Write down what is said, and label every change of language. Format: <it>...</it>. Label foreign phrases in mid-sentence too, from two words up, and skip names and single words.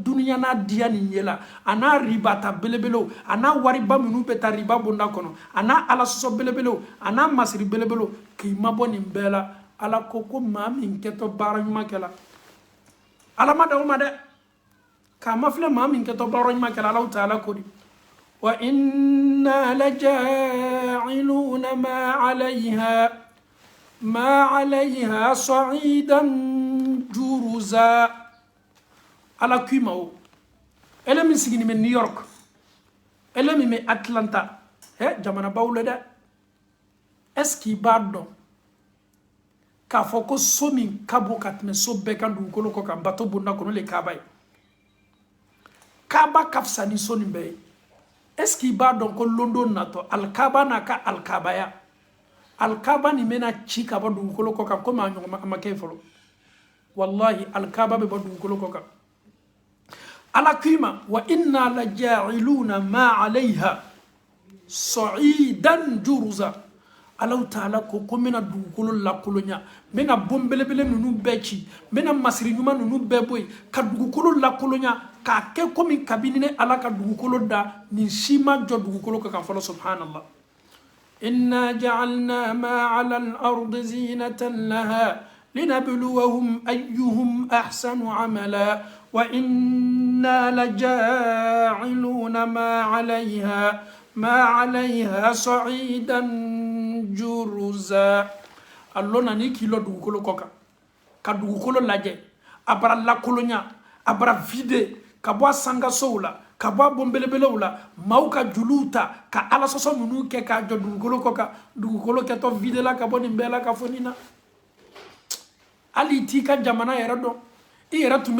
<bm>duniya n'a diya nin ye la a n'a ribata belebelew a n'a wariba minnu bɛ taa riba bonda kɔnɔ a n'a alasɔsɔ belebelew a n'a masiri belebelew k'i mabɔ nin bɛɛ la ala ko maa min kɛtɔ baara ɲuman kɛla ala ma d'aw ma dɛ k'a mafilɛ maa min kɛtɔ baara ɲuman kɛla alaw taala ko di wa</bm> <ar>إنا لجاعلون ما عليها صعيدا جرزا</ar> <bm>ala kuima o ele min sigini me New York ele min me Atlanta jamana bawle dɛ</bm> <fr>est-ce qu'il</fr> <bm>b'a dɔn k'a fɔ ko so min ka bon ka tɛmɛ so bɛɛ kan dugukolo kɔ kan bato bonda kɔnɔ le kaaba ye kaaba ka fisa ni so nin bɛɛ ye</bm> <fr>est-ce qu'il</fr> <bm>b'a dɔn ko london natɔ alkaaba n'a ka alkaabaya alkaaba nin bɛna ci ka bɔ dugukolo kɔ kan komi a ɲɔgɔn ma kɛ fɔlɔ wallahi alkaaba bɛ bɔ dugukolo kɔ kan ala kima</bm> <ar>وإنا لجاعلون ما عليها صعيدا جرزا</ar> <bm>alaw taala ko mena dugukolo lakolonya mena bombelebele nunu bɛɛ ci mena masiri ɲuman nunu bɛɛ boyi ka dugukolo lakolonya k'a kɛ komi kabini ne ala ka dugukolo da nin si ma jɔ dugukolo kan fɔlɔ subhanallah</bm> <ar>إنا جعلنا ما على الأرض زينة لها لنبلوهم أيهم أحسن عملا وإنا لجاعلون ما عليها صعيدا جرزا</ar> <bm>allo nani kilo dugukolo kɔ kan ka dugukolo lajɛ a bara lakolonya a bara vide ka bɔ a sangasow la ka bɔ a bonbelebelew la maaw ka juluw ta ka alasɔsɔ minnu kɛ k'a jɔ dugukolo kɔ kan dugukolo kɛtɔ vide la ka bɔ nin bɛɛ la ka fɔ nin na hali t'i ka jamana yɛrɛ dɔn i yɛrɛ tun bɛ</bm>